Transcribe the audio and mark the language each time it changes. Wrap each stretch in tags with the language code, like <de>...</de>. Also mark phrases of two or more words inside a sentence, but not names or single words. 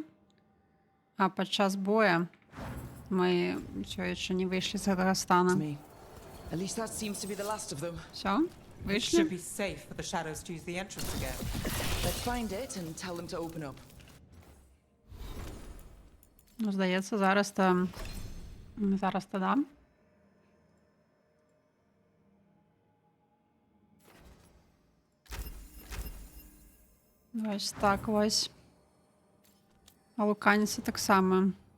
<be>А падчас боя мы ўсё яшчэ не выйшлі з гэтага стана.</be> <en>Me. At least that seems to be the last of them.</en> <ru>Всё?</ru> <en>It should</en> <be>Выйшлі?</be> <en>be safe for the shadows to use the entrance again. Let's find it and tell them to open up.</en> <be>Ну, здаецца, зараз там... Зараз то да. Вось так вось. А луканіцы таксама.</be>